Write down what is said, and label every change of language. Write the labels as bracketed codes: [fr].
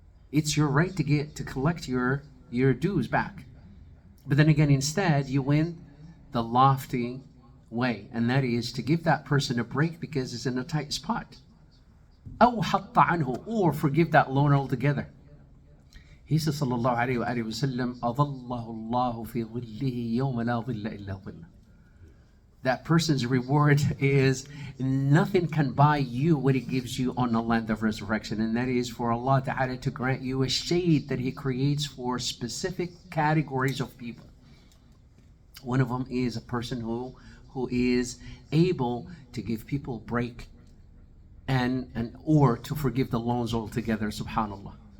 [en] It's your right to collect your dues back. But then again, instead, you went the lofty way, and that is to give that person a break because it's in a tight spot. [ar] أو حط عنه, [en] or forgive that loan altogether. He says, [ar] sallallahu alayhi wa sallam, أَظَلَّهُ اللَّهُ فِي ظِلِّهِ يَوْمَ لَا ظِلَّ إِلَّا ظِلَّهُ. [en] That person's reward is nothing can buy you what he gives you on the land of resurrection, and that is for Allah Ta'ala to grant you a shade that he creates for specific categories of people. One of them is a person who is able to give people a break and or to forgive the loans altogether, subhanallah.